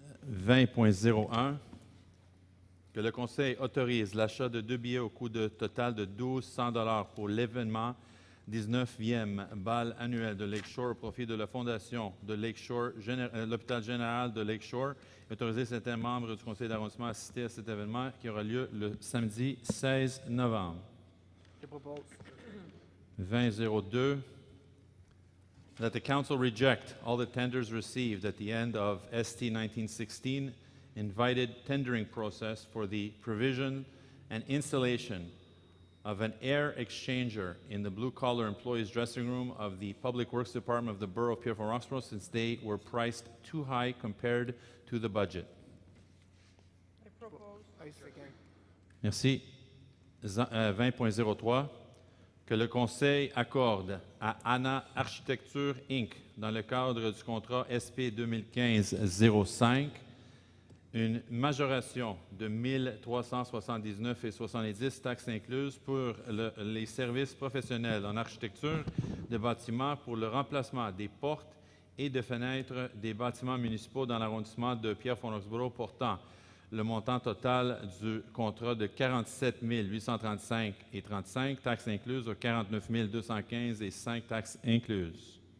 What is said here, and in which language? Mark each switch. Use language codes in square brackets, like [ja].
[fr] 20.01, que le conseil autorise l'achat de 2 billets au coût total de 1 200 $ pour l'événement 19e bal annuel de Lakeshore au profit de la Fondation de Lakeshore, l'hôpital général de Lakeshore. Autoriser certains membres du conseil d'arrondissement à assister à cet événement qui aura lieu le samedi 16 novembre. Je propose. 20.02. [en] That the council reject all the tenders received at the end of ST 1916 invited tendering process for the provision and installation of an air exchanger in the blue-collar employees' dressing room of the Public Works Department of the Borough of Pierrefonds-Roxboro since they were priced too high compared to the budget. I propose. I second. [fr] Merci. 20.03, que le Conseil accorde à ANA Architecture Inc., dans le cadre du contrat SP 2015-05, une majoration de 1 379,70 taxes incluses pour les services professionnels en architecture de bâtiments pour le remplacement des portes et de fenêtres des bâtiments municipaux dans l'arrondissement de Pierrefonds-Roxboro, portant le montant total du contrat de 47 835,35 taxes incluses aux 49 215 et 5 taxes incluses.